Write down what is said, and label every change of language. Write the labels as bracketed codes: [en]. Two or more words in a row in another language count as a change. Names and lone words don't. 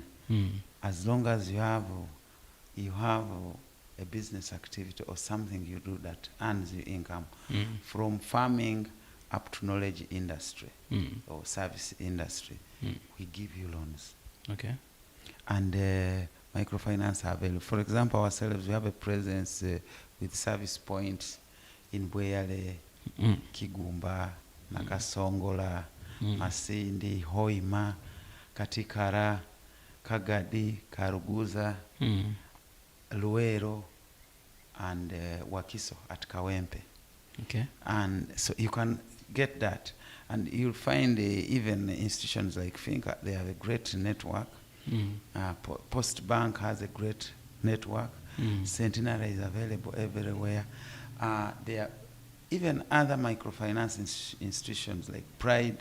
[en] As long as you have a business activity or something you do that earns you income, from farming up to knowledge industry or service industry, we give you loans. Okay. And microfinance are available. For example, ourselves, we have a presence with service points in Bweyale, Kigumba, Nakasongola, Masindi, Hoima, Katikara, Kagadi, Karuguza, Luero, and Wakiso at Kawempe. Okay. And so you can get that. And you'll find even institutions like Finca, they have a great network. Post Bank has a great network. Centenary is available everywhere. There are even other microfinance institutions like Pride.